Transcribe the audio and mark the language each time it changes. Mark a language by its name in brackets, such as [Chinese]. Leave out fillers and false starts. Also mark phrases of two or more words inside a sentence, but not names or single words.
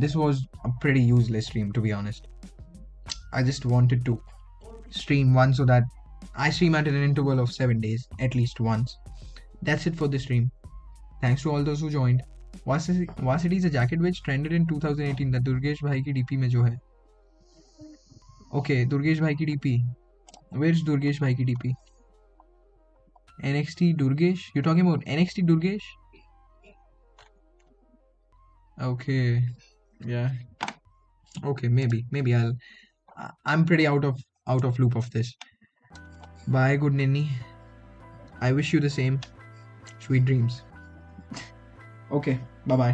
[English] This was a pretty useless stream, to be honest. I just wanted to stream one so that I stream at an interval of 7 days, at least once. That's it for the stream. Thanks to all those who joined. Varsity is a jacket which trended in 2018. [Hindi] The Durgesh bhai ki DP mein jo hai. [English] Okay, Durgesh [Hindi] भाई की [English] DP. Where's Durgesh [Hindi] भाई की [English] DP? NXT Durgesh? You're talking about NXT Durgesh? Okay. Yeah. Okay, maybe I'm pretty out of loop of this. Bye, good ninny. I wish you the same. Sweet dreams. Okay, bye-bye.